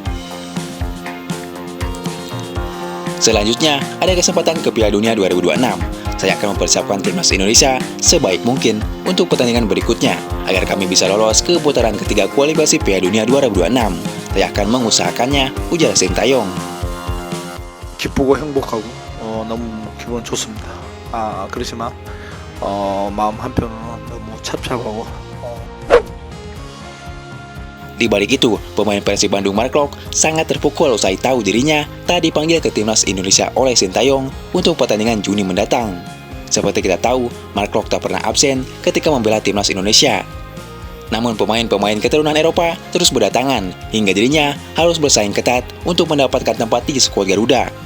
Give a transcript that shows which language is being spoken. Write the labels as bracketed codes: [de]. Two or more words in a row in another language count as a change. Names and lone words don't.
[id] Selanjutnya, ada kesempatan ke Piala Dunia 2026. Saya akan mempersiapkan Timnas Indonesia sebaik mungkin untuk pertandingan berikutnya agar kami bisa lolos ke putaran ketiga kualifikasi Piala Dunia 2026. Saya akan mengusahakannya, ujar Sintayong. [ko] 기쁘고 행복하고 너무 기분 좋습니다. 그렇지만 마음 한편으로는 너무 착잡하고. [id] Di balik itu, pemain Persib Bandung Mark Klok sangat terpukul usai tahu dirinya tak dipanggil ke Timnas Indonesia oleh Sintayong untuk pertandingan Juni mendatang. Seperti kita tahu, Mark Klok tak pernah absen ketika membela Timnas Indonesia. Namun pemain-pemain keturunan Eropa terus berdatangan hingga dirinya harus bersaing ketat untuk mendapatkan tempat di skuad Garuda.